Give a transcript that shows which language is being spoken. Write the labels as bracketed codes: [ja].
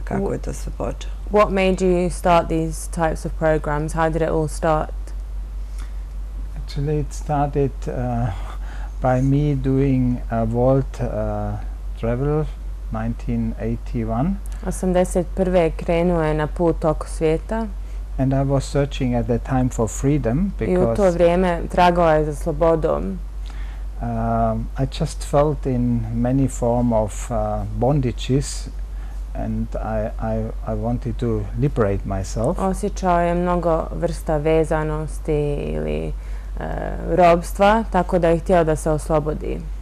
[bs] Kako je to sve počelo? [en] What made you start these types of programs? How did it all start? Actually, it started by me doing a world travel, 1981. 1981. [bs] krenuo je na put oko svijeta. [en] And I was searching at that time for freedom [bs] I u to vrijeme tragao je za slobodom. [en] I just felt in many form of bondages and I wanted to liberate myself. [bs] Osjećao je mnogo vrsta vezanosti ili robstva, tako da je htio da se oslobodi.